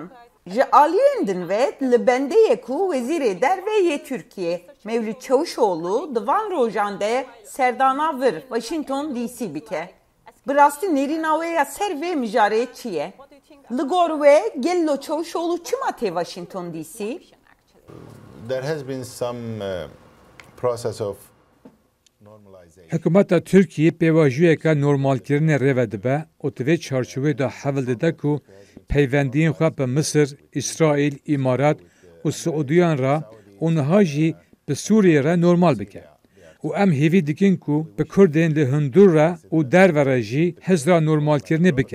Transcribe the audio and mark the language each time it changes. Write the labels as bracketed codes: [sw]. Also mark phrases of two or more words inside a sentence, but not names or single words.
[ku] Ji aliyên din ve li bendeyê ku wezîrê derve yê Tirkiye Mevlût Çavuşoğlu di van rojan de serdana vir Washington DC bike. Bi rastî nêrîna wê ya ser vê mijarê çi ye? Li gor we gello Çavuşoğlu çima tê Washington DC? [en] There has been some process of [ku] Hikûmeta Tirkiyê pêvajiyeka normalkirinê rêve dibe û di vê çarçovê de hevil dide ku peywendiyên xwe bi Misir, İsraîl, İmarat û Siûdiyan re û niha jî bi Sûriyê re normal bike. û em hêvî dikin ku bi Kurdên li hundir re û derve re jî hizra normalkirinê bikin.